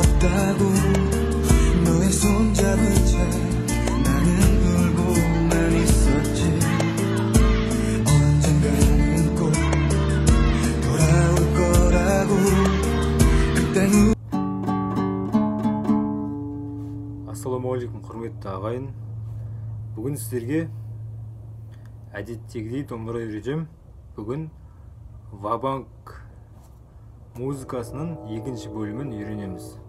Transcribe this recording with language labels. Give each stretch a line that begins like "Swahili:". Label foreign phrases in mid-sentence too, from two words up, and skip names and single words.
Korean: 없다고 너의 손잡은 채 나는 울고만 있었지. 언젠가는 꼭 돌아올 거라고 그땐.
Kazakh: Ассалаумағалейкум, құрметті ағайын. Бүгін сіздерге әдеттегідей домбыра үйретем. Бүгін Ва-банк музыкасының екінші бөлімін үйренеміз.